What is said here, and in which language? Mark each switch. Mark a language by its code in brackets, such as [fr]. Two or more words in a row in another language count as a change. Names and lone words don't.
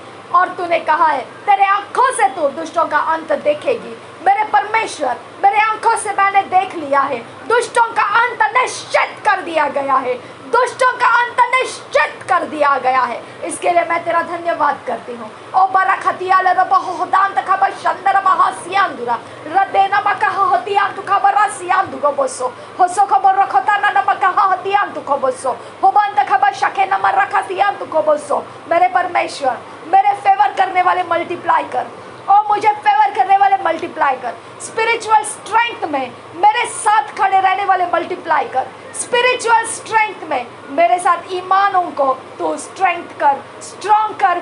[hi] और तूने कहा है तेरे आंखों से तू दुष्टों का अंत देखेगी। मेरे परमेश्वर, मेरे आंखों से मैंने देख लिया है, दुष्टों का अंत निश्चित कर दिया गया है, दुष्टों का अंत निश्चित कर दिया गया है। इसके लिए मैं तेरा धन्यवाद करती हूँ। ओ बरखतिया लरबहोदांत खबर शंदर महासियांदुरा रदेना मकहा हतियान तु खबर सियांदु को बोसो होसो खबर रखता ना नमकहा हतियान तु को बोसो होबंद खबर शके नमर रखतियान तु को बोसो। मेरे परमेश्वर, मेरे फेवर करने वाले मल्टीप्लाई कर, और मुझे फेवर करने वाले मल्टीप्लाई कर। [en] spiritual strength [hi] में मेरे साथ खड़े रहने वाले मल्टीप्लाई कर। [en] spiritual strength [hi] में मेरे साथ ईमानों को तू स्ट्रेंथ कर, स्ट्रॉन्ग कर।